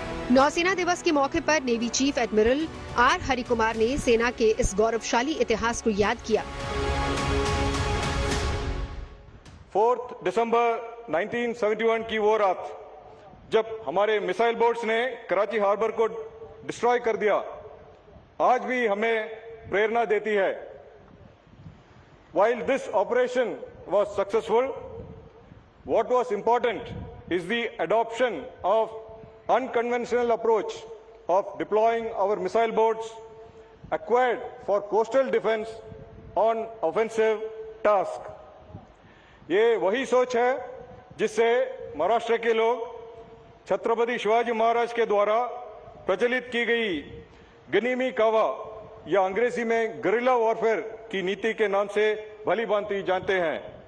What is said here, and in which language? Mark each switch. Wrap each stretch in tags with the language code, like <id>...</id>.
<hi>नौसेना दिवस के मौके पर navy chief admiral R Harikumar ने सेना के इस गौरवशाली इतिहास को याद किया। 4 दिसंबर 1971 की वो रात जब हमारे मिसाइल बोट्स ने कराची हार्बर को डिस्ट्रॉय कर दिया, आज भी हमें प्रेरणा देती है।</hi> <en>While this operation was successful, what was important is the adoption of unconventional approach of deploying our missile boats acquired for coastal defense on offensive task.</en> <hi>ये वही सोच है जिससे महाराष्ट्र के लोग छत्रपति शिवाजी महाराज के द्वारा प्रचलित की गई गनीमी कावा या अंग्रेजी में गरिल्ला वॉरफेयर की नीति के नाम से भली भांति जानते हैं।</hi>